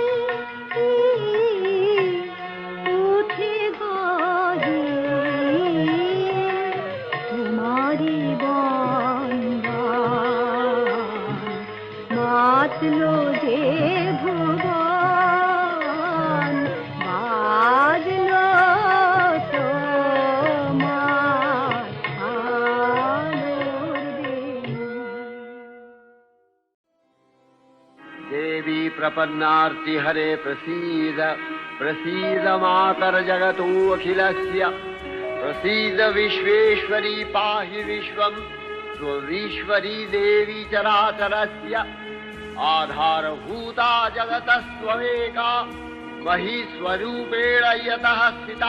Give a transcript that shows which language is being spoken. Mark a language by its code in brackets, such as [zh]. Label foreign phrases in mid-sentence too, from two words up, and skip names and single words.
[bn] উঠে গাহে তোমারি বন্দন মাতলো যে ভুবন বাজলো তোমার আলোর বেণু [sa] देवी प्रपन्नार्ति हरे प्रसीद प्रसीद मातर जगतो अखिलस्य प्रसीद विश्वेश्वरी पाहि विश्वं त्वमीश्वरी देवी चराचरस्य आधारभूता जगतस्त्वमेका महीस्वरूपेण यतः